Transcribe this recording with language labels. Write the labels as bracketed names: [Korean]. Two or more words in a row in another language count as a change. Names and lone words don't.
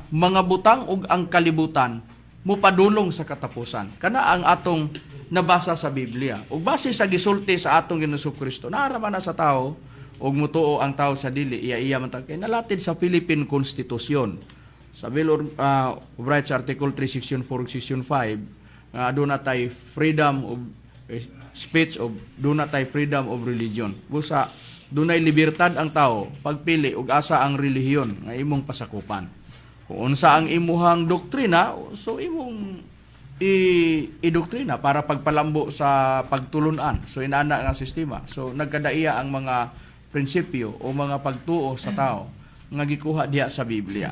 [Cebuano] Mga butang ug ang kalibutan mupadulong sa katapusan. Kana ang atong nabasa sa Biblia. Ug base sa gisulti sa atong Ginoong Kristo, naaraman na sa tao ug mutuo ang tao sa dili iya man kay nalatid sa Philippine Constitution. Sa Bill of Rights Article 3 Section 4 Section 5, [Filipino] doon na tayo [English] freedom of speech, [Filipino] of doon na tayo [English] freedom of religion. [Cebuano] Busa, doon ay libertad ang tao pagpili ug asa ang relihiyon nga imong pasakupan. Kung unsa ang imuhang doktrina, so imong i-doktrina para pagpalambo sa pagtulunan. So inana nga sistema. So nagkadaiya ang mga prinsipyo o mga pagtuo sa tao nga gikuha diha sa Biblia.